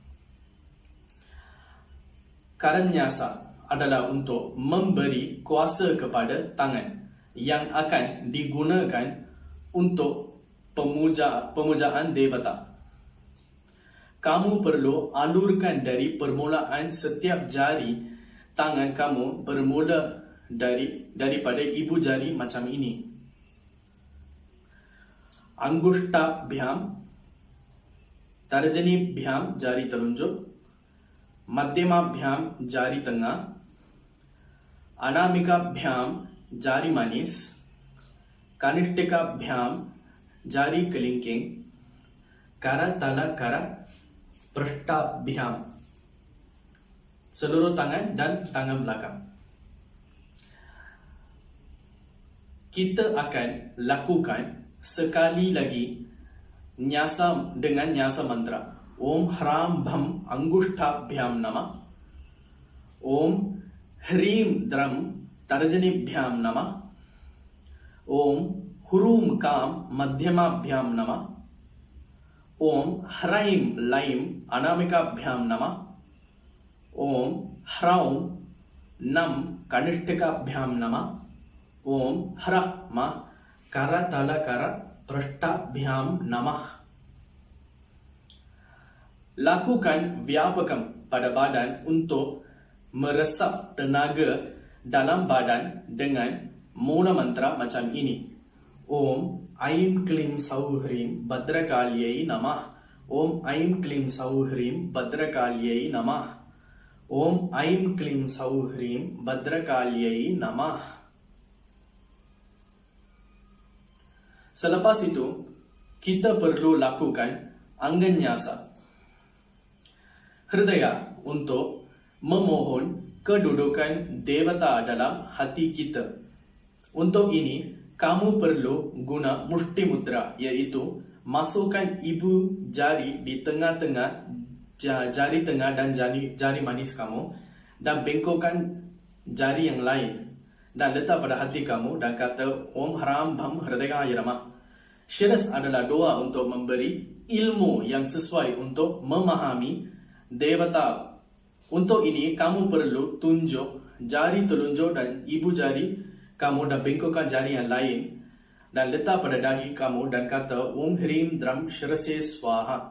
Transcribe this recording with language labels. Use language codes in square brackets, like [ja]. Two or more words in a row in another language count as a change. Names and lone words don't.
[ms] Karanyasa adalah untuk memberi kuasa kepada tangan yang akan digunakan untuk pemujaan devata. Kamu perlu alurkan dari permulaan setiap jari tangan kamu bermula daripada ibu jari macam ini. [sa] Angushta bhyam, tarjani bhyam [ms] jari telunjuk, [sa] madhyama bhyam [ms] jari tengah, [sa] anamika bhyam [ms] jari manis, [sa] kanishtika bhyam [ms] jari kelingking, [sa] kara tala kara prashta bhyam, [ms] seluruh tangan dan tangan belakang. Kita akan lakukan sekali lagi nyasa dengan nyasa mantra. [sa] Om Hram Bham Angushta Bhyam Nama. Om Hrim Dram Tarjani Bhyam Nama. Om Hurum Kam Madhyama Bhyam Nama. Om Hraim Laim Anamika Bhyam Nama. Om Hraum Nam Kanishtika Bhyam Nama. Om Hrama Kara Tala Kara Prashta Bhyam Namah. [ms] Lakukan vyapakam pada badan untuk meresap tenaga dalam badan dengan mula mantra macam ini. [sa] Om Aim Klim Sauhrim Bhadrakalyai Namah. Om Aim Klim Sauhrim Bhadrakalyai Namah. Om Aim Klim Sauhrim Bhadrakalyai Namah. [ms] Selepas itu, kita perlu lakukan Angganyasa. Hridaya untuk memohon kedudukan devata dalam hati kita. Untuk ini, kamu perlu guna mushti mudra, iaitu masukkan ibu jari di tengah-tengah jari tengah dan jari manis kamu dan bengkokkan jari yang lain dan letak pada hati kamu dan kata [sa] Om Hram Bham Hridayaya Namah. [ms] Syiras adalah doa untuk memberi ilmu yang sesuai untuk memahami devata. Untuk ini kamu perlu tunjuk jari telunjuk dan ibu jari kamu dan bengkokkan jari yang lain dan letak pada dahi kamu dan kata [sa] Om Hrim Dram Shirase Swaha.